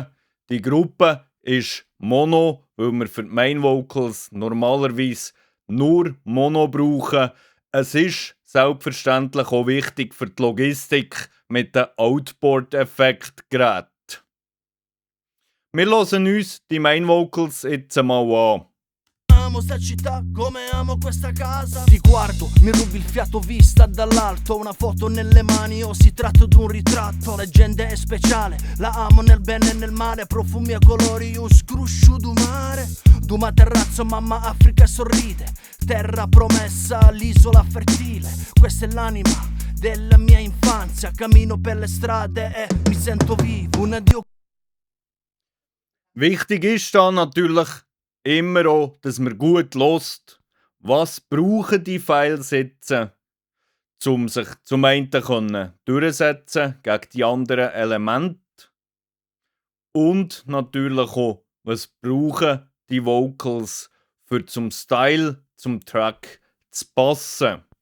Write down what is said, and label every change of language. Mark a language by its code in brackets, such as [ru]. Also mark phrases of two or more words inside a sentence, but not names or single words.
[de] Die Gruppe ist Mono, weil wir für die [en] Main Vocals [de] normalerweise nur Mono brauchen. Es ist selbstverständlich auch wichtig für die Logistik mit den Outboard-Effektgeräten. Wir hören uns die [en] Main Vocals [de] jetzt mal an. [it] Amo sta città come amo questa casa. Ti guardo, mi rubi il fiato vista dall'alto. Una foto nelle mani o si tratta d'un ritratto. La gente è speciale, la amo nel bene e nel male. Profumi e colori, io [scn] scruscio du mare. [it] Duma terrazzo, mamma Africa sorride. Terra promessa, l'isola fertile. Questa è l'anima della mia infanzia. Cammino per le strade e mi sento vivo. Un addio. [de] Wichtig ist da natürlich immer auch, dass man gut hört, was brauchen die Files jetzt, um sich zum einen durchsetzen gegen die anderen Elemente. Und natürlich auch, was brauchen die Vocals für zum Style, zum Track zu passen.